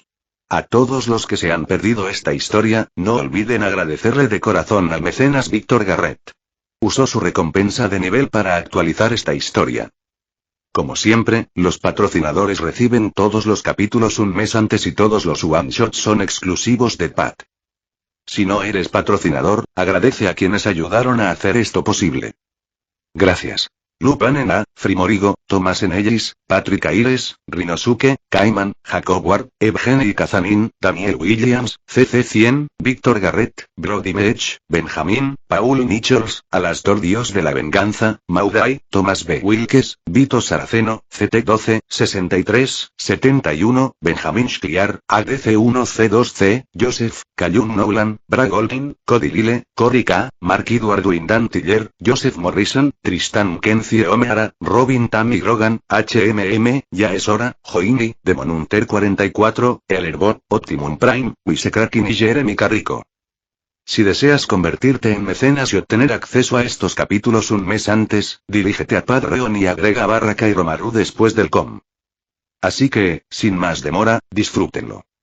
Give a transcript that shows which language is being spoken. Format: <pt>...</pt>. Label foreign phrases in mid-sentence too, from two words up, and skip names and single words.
<es>A todos los que se han perdido esta historia, no olviden agradecerle de corazón al mecenas Víctor Garrett. Usó su recompensa de nivel para actualizar esta historia. Como siempre, los patrocinadores reciben todos los capítulos un mes antes y todos los one-shots son exclusivos de Pat. Si no eres patrocinador, agradece a quienes ayudaron a hacer esto posible. Gracias. Lupanena, Frimorigo, Thomas Enellis, Patrick Aires, Rinosuke, Kaiman, Jacob Ward, Evgeny Kazanin, Daniel Williams, CC100, Víctor Garrett, Brody Mech, Benjamin, Paul Nichols, Alastor Dios de la Venganza, Maudai, Thomas B. Wilkes, Vito Saraceno, CT12, 63, 71, Benjamin Schliar, ADC1C2C, Joseph, Cayun Nolan, Brad Goldin, Cody Lille, Cory K., Mark Edward Windant Tiller, Joseph Morrison, Tristan Kenzie O'Meara, Robin Tammy Grogan, HMM, Ya es hora, Joini, Demonunter 44, Elerbot, Optimum Prime, Wisekrakin y Jeremy Carrico. Si deseas convertirte en mecenas y obtener acceso a estos capítulos un mes antes, dirígete a Patreon y agrega /Kairomaru después del com. Así que, sin más demora, disfrútenlo.</es>